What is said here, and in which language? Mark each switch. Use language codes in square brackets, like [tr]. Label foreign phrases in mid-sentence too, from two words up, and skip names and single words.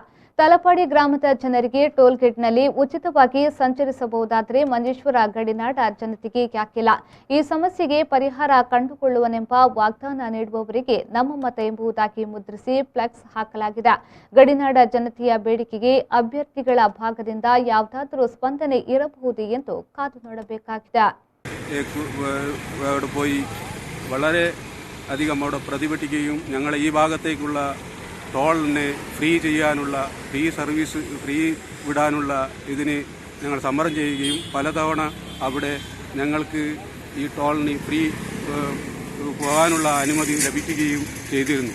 [kn] ತಲಪಾಡಿ ಗ್ರಾಮದ ಜನರಿಗೆ ಟೋಲ್ ಗೇಟ್ನಲ್ಲಿ ಉಚಿತವಾಗಿ ಸಂಚರಿಸಬಹುದಾದರೆ ಮಂಜೇಶ್ವರ ಗಡಿನಾಡ ಜನತೆಗೆ ಯಾಕಿಲ್ಲ? ಈ ಸಮಸ್ಯೆಗೆ ಪರಿಹಾರ ಕಂಡುಕೊಳ್ಳುವನೆಂಬ ವಾಗ್ದಾನ ನೀಡುವವರಿಗೆ ನಮ್ಮ ಮತ ಎಂಬುದಾಗಿ ಮುದ್ರಿಸಿ ಫ್ಲೆಕ್ಸ್ ಹಾಕಲಾಗಿದೆ. ಗಡಿನಾಡ ಜನತೆಯ ಬೇಡಿಕೆಗೆ ಅಭ್ಯರ್ಥಿಗಳ ಭಾಗದಿಂದ ಯಾವುದಾದರೂ ಸ್ಪಂದನೆ ಇರಬಹುದು ಎಂದು ಕಾದು ನೋಡಬೇಕಾಗಿದೆ. [ml] വളരെ അധികം അവിടെ പ്രതിഭಟಿക്കുകയും ഞങ്ങളെ ഈ ഭാഗത്തേക്കുള്ള ടോളിനെ ഫ്രീ ചെയ്യാനുള്ള ഫ്രീ വിടാനുള്ള ഇതിന് ഞങ്ങൾ സമരം ചെയ്യുകയും പലതവണ അവിടെ ഞങ്ങൾക്ക് ഈ ടോളിന് ഫ്രീ പോകാനുള്ള അനുമതി ലഭിക്കുകയും ചെയ്തിരുന്നു.